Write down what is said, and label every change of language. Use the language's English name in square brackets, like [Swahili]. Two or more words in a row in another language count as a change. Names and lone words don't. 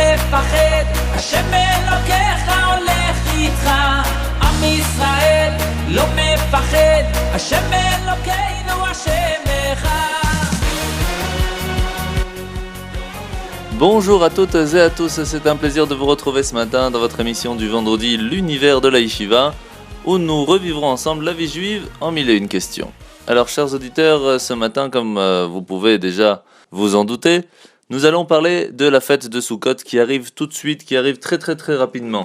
[Hebrew] מפחד, השם אלוקיך הולך איתך. עם ישראל לא מפחד, השם אלוקינו השם אחד. [French] Bonjour à toutes et à tous, c'est un plaisir de vous retrouver ce matin dans votre émission du vendredi L'univers de la Yeshiva, où nous revivrons ensemble la vie juive en 1001 questions. Alors chers auditeurs, ce matin, comme vous pouvez déjà vous en douter, nous allons parler de la fête de Sukkot qui arrive tout de suite, qui arrive très rapidement.